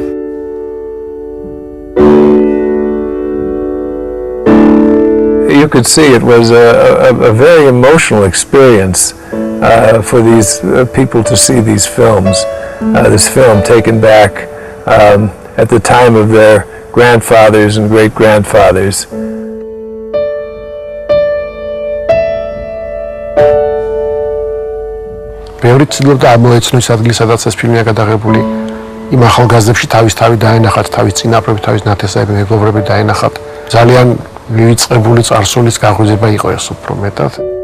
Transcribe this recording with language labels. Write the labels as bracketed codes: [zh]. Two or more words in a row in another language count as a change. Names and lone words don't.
[en] You could see it was a very emotional experience for these people to see these films. This film taken back at the time of their grandfathers and great-grandfathers. [ka] ბევრი ცდილობდა ამოეცნო ის ადგილი, სადაც ეს ფილმია გადაღებული. იმ ახალგაზრდებში თავის თავი დაენახათ, თავის წინაპრები, თავის ნათესაები, მეგობრები დაენახათ. ძალიან მივიწყებული წარსულის გაღვიძება იყო ეს უფრო მეტად.